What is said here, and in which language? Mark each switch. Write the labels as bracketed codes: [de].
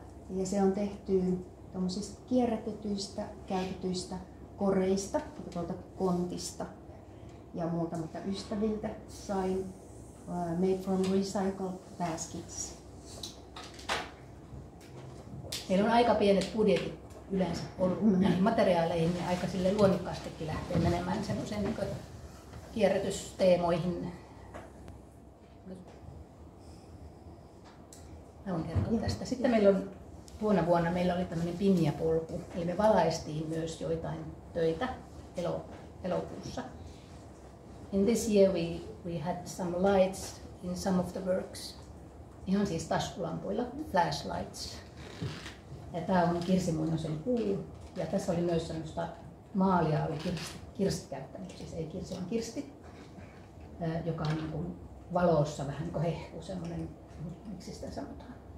[fi] Ja se on tehty tuommoisista kierrätetyistä, käytetyistä koreista, tuolta kontista ja muutamilta ystäviltä sain. [en] Made from recycled baskets. [fi] Meillä on aika pienet budjetit yleensä ollut näihin materiaaleihin, niin aika sille luonnikkaastikin lähtee menemään semmoiseen niin kierrätysteemoihin. Haluan kertoa tästä. Sitten meillä on tuona vuonna meillä oli tämmöinen pinjapolku, eli me valaistiin myös joitain töitä elokuussa. [en] In this year we had some lights in some of the works. [fi] Ihan siis taskulampuilla, [en] flashlights. [fi] Ja tää on Kirsi Muinosen kuu. Ja tässä oli myös semmoista maalia, oli Kirsti käyttänyt, siis ei Kirsi vaan Kirsti, joka on niin kuin valossa vähän niin kuin hehkuu, semmoinen, miksi sitä sanotaan?